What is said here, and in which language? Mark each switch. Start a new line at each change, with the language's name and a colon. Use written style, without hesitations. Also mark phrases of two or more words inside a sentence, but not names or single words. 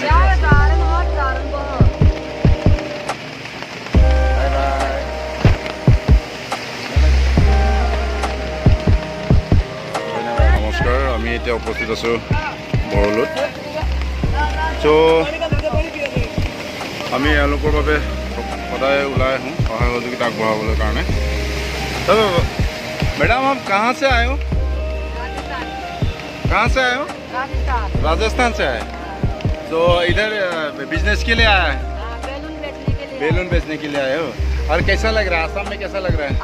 Assamese: নমস্কাৰ, আমি এতিয়া উপস্থিত আছোঁ বৰলোত। চ' আমি এওঁলোকৰ বাবে সদায় ওলাই আহোঁ সহায় সহযোগিতা আগবঢ়াবলৈ কাৰণে।
Hindi: मैडम आप कहाँ से आए हो? कहाँ से आए हो? राजस्थान से आए। तो इधर बिजनेस के लिए आया है? बैलून बेचने के लिए आए हो। और कैसा लग रहा है आसाम में? कैसा लग रहा है?